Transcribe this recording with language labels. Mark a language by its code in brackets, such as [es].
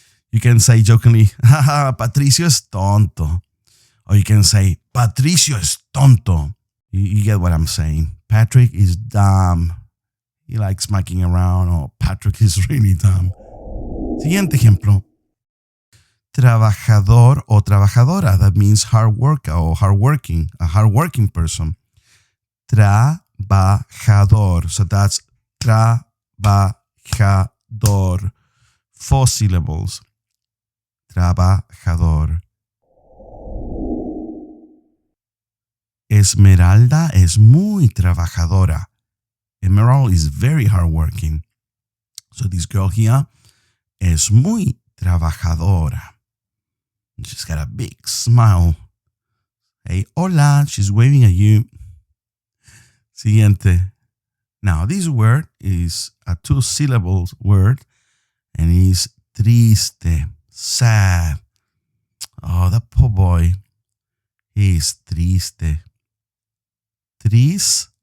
[en] You can say jokingly, haha, [es] Patricio es tonto. [en] Or you can say, [es] Patricio es tonto. [en] You get what I'm saying. Patrick is dumb. He likes smacking around, or Patrick is really dumb. [es] Siguiente ejemplo. Trabajador o trabajadora. [en] That means hard worker or hardworking, a hardworking person. Trabajador. So that's trabajador. 4 syllables. Trabajador. [es] Esmeralda es muy trabajadora. [en] Emerald is very hardworking. So this girl here [es] es muy trabajadora. [en] She's got a big smile. Hey, hola, she's waving at you. [es] Siguiente. [en] Now, this word is a 2-syllable word and is triste, sad. Oh, that poor boy. He is triste. Triste.